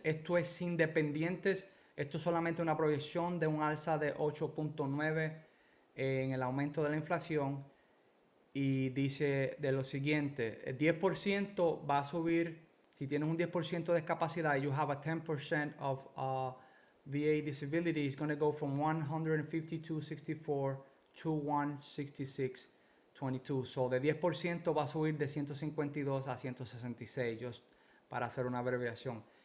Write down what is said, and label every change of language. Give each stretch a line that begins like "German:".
Spanish: Esto es sin dependientes. Esto es solamente una proyección de un alza de 8.9 en el aumento de la inflación. Y dice de lo siguiente: el 10% va a subir. Si tienes un 10% de discapacidad,
English: you have a 10% of VA disability, is going to go from 152.64 to 166.22.
Spanish: So de 10% va a subir de 152 a 166, just para hacer una abreviación.